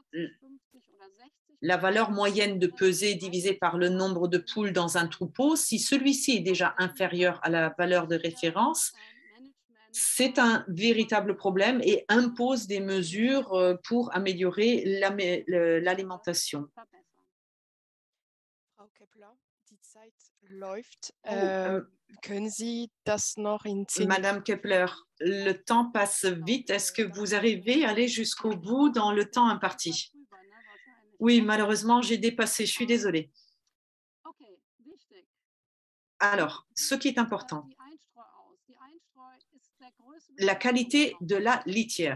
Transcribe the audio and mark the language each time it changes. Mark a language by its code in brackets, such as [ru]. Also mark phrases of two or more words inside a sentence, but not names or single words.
[fr] la valeur moyenne de pesée divisée par le nombre de poules dans un troupeau, si celui-ci est déjà inférieur à la valeur de référence, c'est un véritable problème et impose des mesures pour améliorer l'alimentation. [de] Frau Kepler, die Zeit läuft. Können Sie das noch in 10 [fr] Madame Kepler, le temps passe vite. Est-ce que vous arrivez à aller jusqu'au bout dans le temps imparti? Oui, malheureusement, j'ai dépassé. Je suis désolée. Alors, ce qui est important, la qualité de la litière.